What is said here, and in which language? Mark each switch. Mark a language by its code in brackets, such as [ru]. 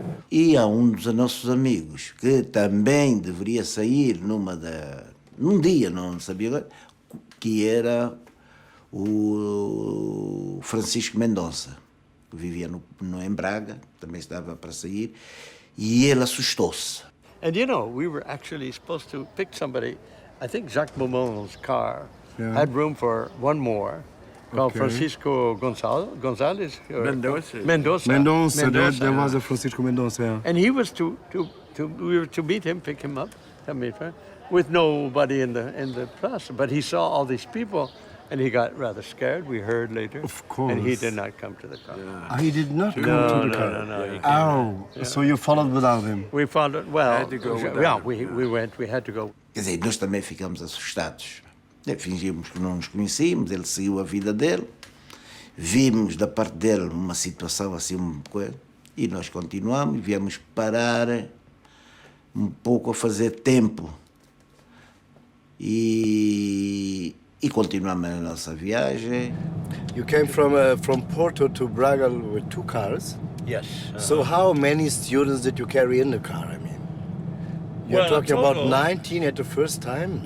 [pt] E há dos nossos amigos que também deveria sair num dia, não sabia agora, que era o Francisco Mendonça, que vivia em Braga, também estava para sair, e ele assustou-se. [en] And you know, we were actually supposed to pick somebody. I think Jacques Beaumont's car had room for one more, called Francisco Gonzalez. Mendoza. There was a Francisco Mendoza. Yeah. And he was we were to meet him, pick him up, with nobody in the plus. But he saw all these people, and he got rather scared. We heard later. Of course. And he did not come to the car. Yeah. He did not come to the car. No. So you followed without him? We followed. Well, had to go we went. We had to go. [pt] Quer dizer, nós também ficamos assustados. Fingimos que não nos conhecíamos, ele seguiu a vida dele, vimos da parte dele uma situação assim, uma coisa, e nós continuamos, viemos parar um pouco a fazer tempo e continuamos a nossa viagem. [en] You came from Porto to Braga with 2 cars? Yes. So how many students did you carry in the car? I mean, you're talking about 19 at the first time?